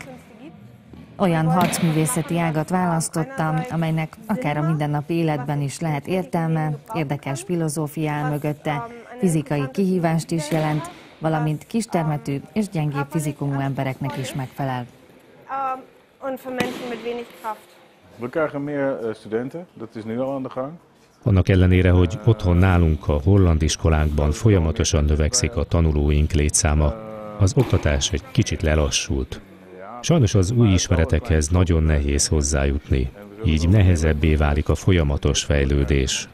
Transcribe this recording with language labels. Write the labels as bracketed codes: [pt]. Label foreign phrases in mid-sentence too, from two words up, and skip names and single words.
[hu] Olyan harcművészeti ágat választottam, amelynek akár a mindennapi életben is lehet értelme, érdekes filozófia áll mögötte, fizikai kihívást is jelent, valamint kistermetű és gyengébb fizikumú embereknek is megfelel. [nl] We krijgen meer studenten, dat is nu al aan de gang. [hu] Annak ellenére, hogy otthon nálunk a holland iskolánkban folyamatosan növekszik a tanulóink létszáma, az oktatás egy kicsit lelassult. Sajnos az új ismeretekhez nagyon nehéz hozzájutni, így nehezebbé válik a folyamatos fejlődés.